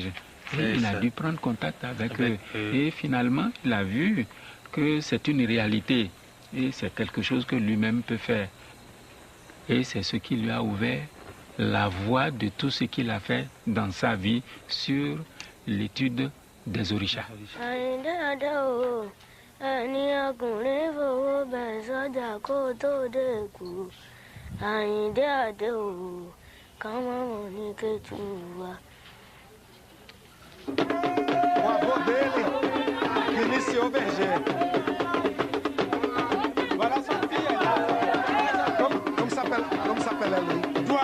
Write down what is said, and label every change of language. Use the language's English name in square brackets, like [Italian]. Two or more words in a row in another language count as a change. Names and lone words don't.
[French] Et il a dû prendre contact avec eux. Et finalement, il a vu que c'est une réalité. Et c'est quelque chose que lui-même peut faire. Et c'est ce qui lui a ouvert la voie de tout ce qu'il a fait dans sa vie sur l'étude des orishas. [Portuguese] O avô dele que iniciou Berger. [French] Voilà sa fille. Como s'appelle elle?